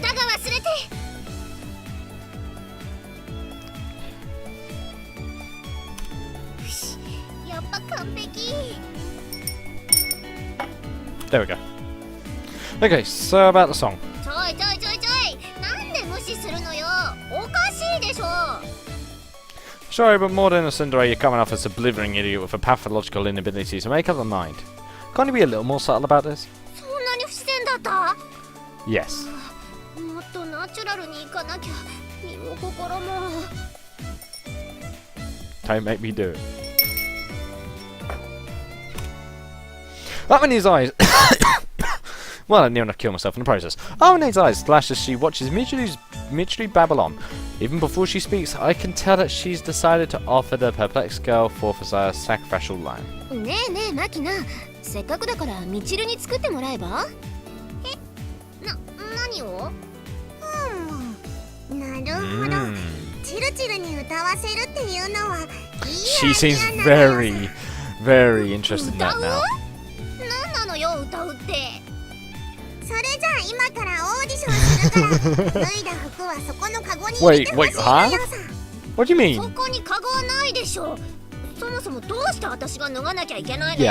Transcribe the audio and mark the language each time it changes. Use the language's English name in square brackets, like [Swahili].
[Japanese] だが忘れて。よし、やっぱ完璧。 [English] There we go. Okay, so about the song. [Japanese] ちょい、なんで無視するのよ。おかしいでしょ。 [English] Sorry, but more than a Cinderella, you're coming off as a blithering idiot with a pathological inability to make up the mind. Can't you be a little more subtle about this? [Japanese] そんなに不自然だった？ Yes. もっとナチュラルにいかなきゃ。身も心も。 [English] Don't make me do it. Armine's eyes. Well, I near enough killed myself in the process. Armine's eyes flash as she watches Michiru babble on. Even before she speaks, I can tell that she's decided to offer the perplexed girl for Grisaia sacrificial line. [Japanese] ねえねえマキナ、せっかくだからミチルに作ってもらえば？何を？なるほど。チルチルに歌わせるっていうのはいいアイデア。 [English] She seems very, very interested in that now. [Japanese] 何なのよ歌うって。それじゃあ今からオーディションするから脱いだ服はそこのカゴに入れてほしいのよさ。 [English] What do you mean? [Japanese] そこにカゴはないでしょ。そもそもどうして私が脱がなきゃいけないのよ。